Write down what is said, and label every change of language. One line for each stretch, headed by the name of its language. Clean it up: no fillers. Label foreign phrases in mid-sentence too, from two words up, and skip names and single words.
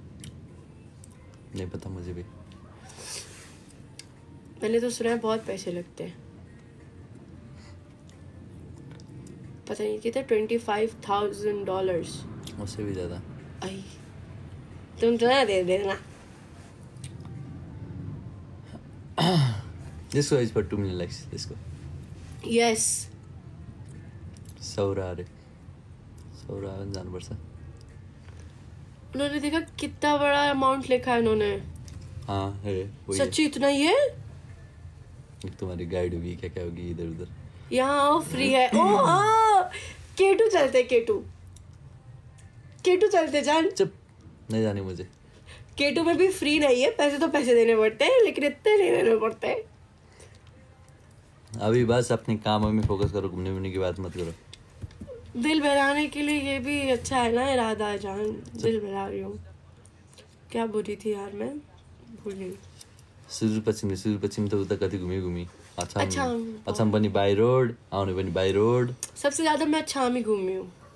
Hindi: नहीं पता मुझे भी। मैंने तो सुना है बहुत पैसे लगते हैं, पता नहीं कितने, $25,000। उससे भी ज्यादा। आई, तुम तो ना दे देना।
English: This is for 2 million likes. Let's go. Yes.
Hindi: सौरा जानवर सा। उन्होंने देखा कितना बड़ा अमाउंट लिखा है उन्होंने। हाँ है वही। सच्ची इतना ही है? तुम्हारी गाइड होगी क्या क्या होगी इधर उधर। यहाँ फ्री है। ओ हाँ, केटू चलते, केटू चलते जान। चुप, नहीं जाने मुझे। केटू में भी फ्री नहीं है, पैसे तो पैसे देने पड़ते हैं, लेकिन इतने नहीं देने पड़ते। अभी बस अपने काम में फोकस करो, घूमने वूमने की बात मत करो। दिल बहलाने के लिए ये भी अच्छा है ना इरादा जान। दिल बहला रही हूँ। क्या बुरी थी यार, मैं भूल गई।
Nepali: सुदूरपश्चिम त उता कति घुमी अछाम पनि बाई रोड, आउने पनि बाई रोड।
Hindi: सबसे ज्यादा मैं अछाम ही घूमी हूँ।